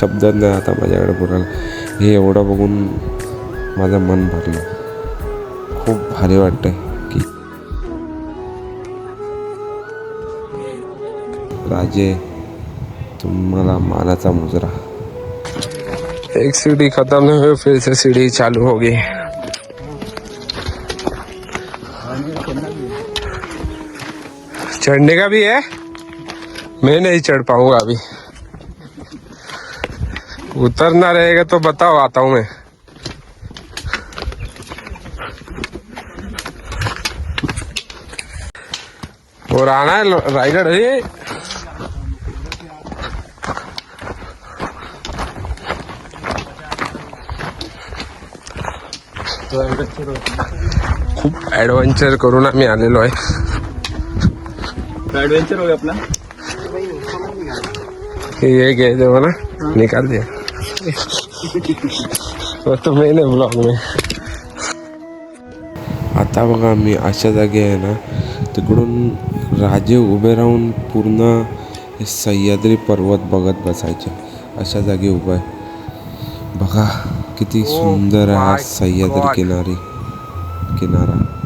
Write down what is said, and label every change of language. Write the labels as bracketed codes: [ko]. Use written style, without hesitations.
[mr] शब्दात नाही आता माझ्याकडे बोलायला. हे एवढं बघून माझं मन भरलं. खूप भारी वाटतं की राजे तुम्हाला मानाचा मुजरा. [hi] एक सीढ़ी खत्म नहीं हुई फिर से सीढ़ी चालू होगी. चढ़ने का भी है. मैं नहीं चढ़ पाऊंगा अभी. उतरना रहेगा तो बताओ, आता हूं मैं. और आना है रायगढ़. [mr] है खूप ऍडव्हेंचर करून आम्ही आलेलो आहे. [hi] एडवेंचर हो गया अपना. ये गए थे वो ना, निकाल दिया वो तो मैंने ब्लॉग में. [mr] आता बघा मी अशा जागी आहे ना, तिकडून राजे उभे राहून पूर्ण हे सह्याद्री पर्वत बघत बसायचे. अशा जागी उभा आहे बघा. किती सुंदर आहे हा सह्याद्री किनारा.